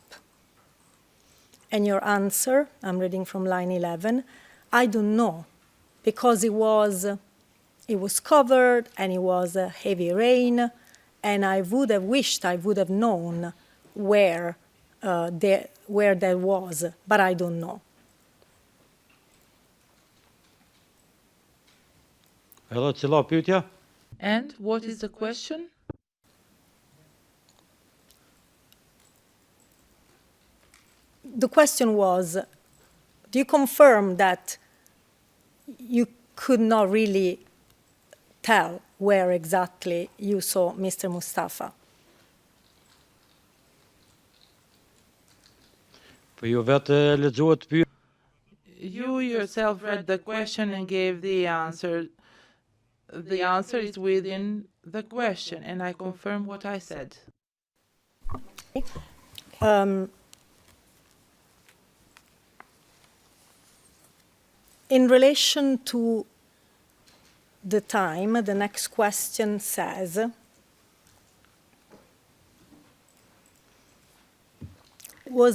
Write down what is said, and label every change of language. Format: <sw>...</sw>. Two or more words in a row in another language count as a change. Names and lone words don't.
<en>And your answer, I'm reading from line 11, I don't know, because it was covered and it was a heavy rain, and I would have wished I would have known where that was, but I don't know.</en> <sq>Edhe cila pyetja?</sq> <en>And what is the question? The question was, do you confirm that you could not really tell where exactly you saw Mr. Mustafa?</en> <sq>Po ju vetë lexuat pyetja.</sq> <en>You yourself read the question and gave the answer. The answer is within the question, and I confirm what I said. In relation to the time, the next question says, was</en>